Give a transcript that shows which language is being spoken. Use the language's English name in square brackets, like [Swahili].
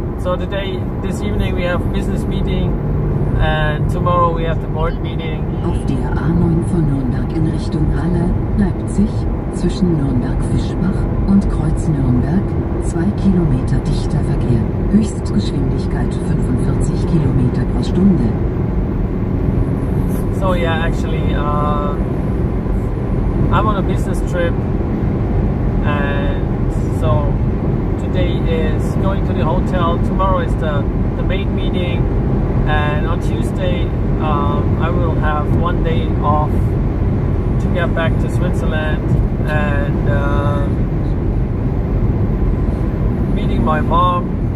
[English] So this evening we have a business meeting, and tomorrow we have the board meeting. [German] Auf der A9 von Nürnberg in Richtung Halle, Leipzig, zwischen Nürnberg-Fischbach und Kreuz Nürnberg, 2 Kilometer dichter Verkehr, Höchstgeschwindigkeit 45 Kilometer pro Stunde. [English] So yeah, actually, I'm on a business trip, and so today is going to the hotel. Tomorrow is the main meeting, and on Tuesday I will have 1 day off to get back to Switzerland and meeting my mom.